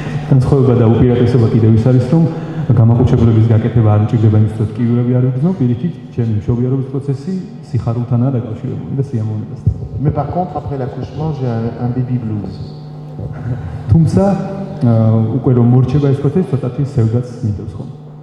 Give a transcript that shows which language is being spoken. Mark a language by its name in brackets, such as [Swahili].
[Georgian] განსხვავება და უპირატესობა კიდევ ის არის, რომ გამაყუჩებლების გაკეთება არ მჭირდება იმის, რომ ტკივილები არ ვიგრძნობ, პირიქით ჩემი მშობიარობის პროცესი სიხარულთანაა დაკავშირებული და სიამოვნებასთან. [French] Mais par contre, après l'accouchement, j'ai un baby blues. [Georgian] თუმცა უკვე რომ მორჩება ეს პროცესი, ცოტათი სევდაც მიდევს ხოლმე.